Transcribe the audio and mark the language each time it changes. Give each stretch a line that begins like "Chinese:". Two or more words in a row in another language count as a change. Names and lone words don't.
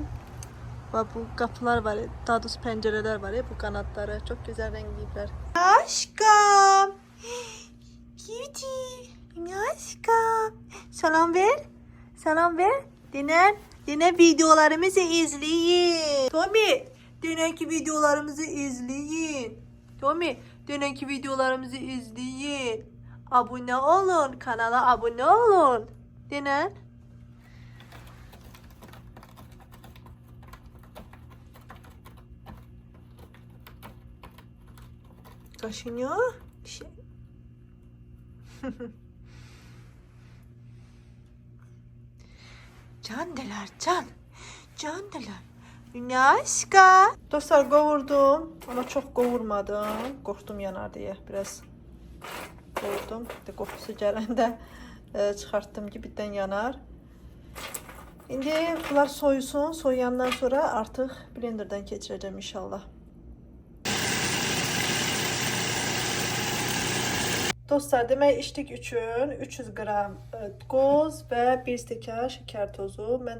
Azerbaijani: Bu qapılar var, daha doğrusu pəncərələr var, bu qanadları çox gözəl rəngləyiblər. Aşkım. Cutie. Aşkım. Salam ver. Salam ver. Denən videolarımızı izləyin. Tommy, denənki videolarımızı izləyin. Tommy,
Turkish: dönenki videolarımızı izleyin.
Azerbaijani: Abone olun. Kanala abone olun. Denen.
Turkish: Kaşınıyor. Candeler, candeler.
Azerbaijani: Aşka. Dostlar, qovurdum. Ama çok qovurmadım. Qorxdum yanar diye. Biraz qovurdum. Qoxusu gələndə çıxartdım ki, birdən yanar. İndi bunlar soyusun. Soyandan sonra artıq blenderdən keçirəcəm inşallah. Dostlar, demək içdik üçün 300 qram qoz və 1 stəkan şəkər tozu.